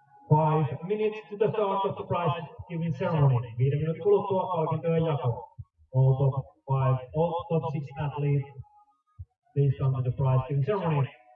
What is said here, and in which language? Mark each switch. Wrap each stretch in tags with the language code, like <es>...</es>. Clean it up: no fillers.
<en>5 minutes to the start of the prize giving ceremony.</en> <fi>5 minuutin kuluttua palkintojen jako.</fi> <en>All top 6 athletes, please come to the prize giving ceremony.</en>